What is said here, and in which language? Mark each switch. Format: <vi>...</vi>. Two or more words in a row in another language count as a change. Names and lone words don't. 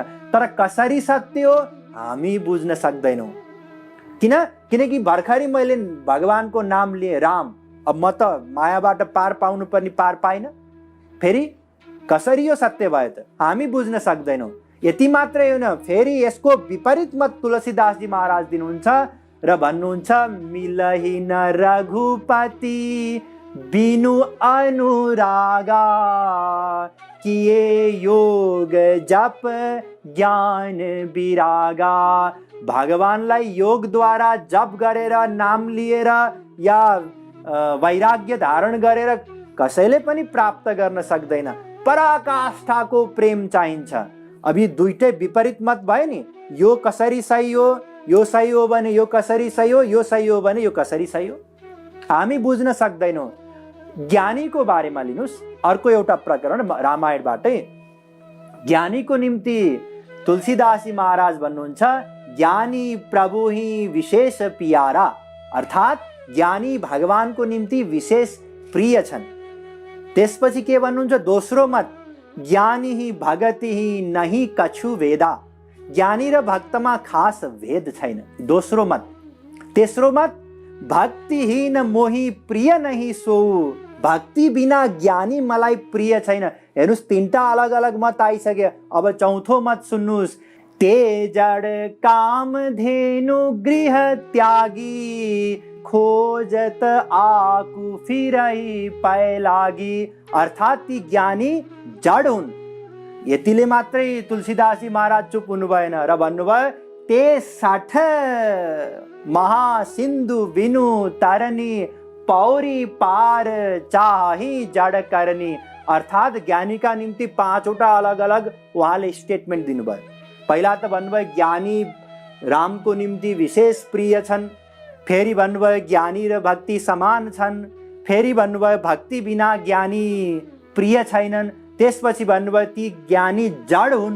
<ne>तर कसरी सत्य हो हामी बुझ्न सक्दैनौँ। किनकि भर्खरै मैले भगवानको नाम लिए राम, अब म त मायाबाट पार पाउनु पर्ने पार पाइन, फेरि कसरी यो सत्य भयो त हामी बुझ्न सक्दैनौँ। यति मात्रै होइन, फेरि यसको विपरीत मत तुलसीदास जी महाराज दिनुहुन्छ र भन्नुहुन्छ,</ne> <awa>मिलहि न रघुपति बिनु अनुरागा, किए योग जप ज्ञान विरागा।</awa> <ne>भगवानलाई योग-द्वारा जप गरेर, नाम लिएर या वैराग्य धारण गरेर कसैले पनि प्राप्त गर्न सक्दैन। पराकाष्ठाको प्रेम चाहिन्छ। अब यी दुईटै विपरीत मत भयो नि, यो कसरी सही हो, यो सही हो भने यो कसरी सही हो, यो सही हो भने यो कसरी सही हो, हामी बुझ्न सक्दैनौँ। ज्ञानीको बारेमा लिनुहोस्, अर्को एउटा प्रकरण रामायणबाटै। ज्ञानीको निम्ति तुलसीदास महाराज भन्नुहुन्छ,</ne> <awa>ज्ञानी प्रभु ही विशेष प्यारा।</awa> <ne>अर्थात ज्ञानी भगवानको निम्ति विशेष प्रिय छन्। त्यसपछि के भन्नुहुन्छ, दोस्रो मत,</ne> <awa>ज्ञानी ही भगति ही नहीं कछु वेदा।</awa> <ne>ज्ञानी र भक्तमा खास भेद छैन, दोस्रो मत। तेस्रो मत,</ne> <awa>भक्तिहीन मोही प्रिय नहीं सो।</awa> <ne>भक्ति बिना ज्ञानी मलाई प्रिय छैन। हेर्नुहोस्, तीनटा अलग अलग मत आइसक्यो। अब चौथो मत सुन्नुहोस्,</ne> <awa>ते जड काम धेनु गृह त्यागी खोजत आकु फिरै पाए लागी।</awa> <ne>अर्थात् ती ज्ञानी जड हुन्। यतिले मात्रै तुलसीदासजी महाराज चुप हुनु भएन र भन्नुभयो</ne> <awa>ते 60 महासिन्धु बिनु तरनी पौरी पार चाही जड करनी।</awa> <ne>अर्थात् ज्ञानीका निम्ति 5वटा अलग अलग उहाँले स्टेटमेन्ट दिनुभयो। पहिला त भन्नुभयो ज्ञानी रामको निम्ति विशेष प्रिय छन्, फेरि भन्नुभयो ज्ञानी र भक्ति समान छन्, फेरि भन्नुभयो भक्ति बिना ज्ञानी प्रिय छैनन्, त्यसपछि भन्नुभयो ती ज्ञानी जड हुन्।</ne>